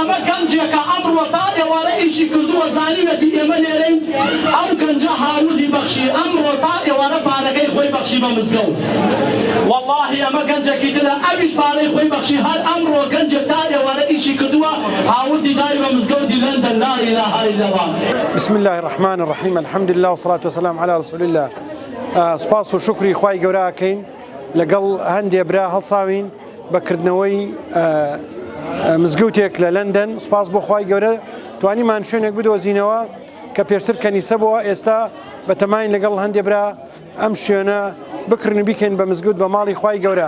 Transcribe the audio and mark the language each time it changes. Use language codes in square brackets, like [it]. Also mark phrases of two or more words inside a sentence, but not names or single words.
[ckb] ئەمە گەنجێکە ئەمڕۆ تا ئێوارە ئیشی کردووە زانیوێتی ئێمە لێرەین ئەو گەنجە هاوردی بەخشی ئەمڕۆ تا ئێوارە پارەکەی خۆی بەخشی بە مزگەوت واللهی ئەمە گەنجێکی ترە ئەویش پارەی خۆی بەخشی هەر ئەمڕۆ گەنجێک تا ئێوارە ئیشی کردووە هاوردی داری بە مزگەوتی لەندەن [ar] لا إله إلا الله. بسم الله الرحمن الرحيم الحمد لله والصلاة والسلام على رسول الله. [ckb] سپاس و شکری خوای گەورە ئەکەین لەگەڵ هەندێ برا هەڵساوین بەکردنەوەی مزگەوتێک لە لەندەن. سپاس بۆ خوای گەورە توانیمان شوێنێک بدۆزینەوە کە پێشتر کەنیسە بووە، ئێستا بەتەماین لەگەڵ هەندێ برا ئەم شوێنە بکردن بیکەین بە مزگەوت بە ماڵی خوای گەورە.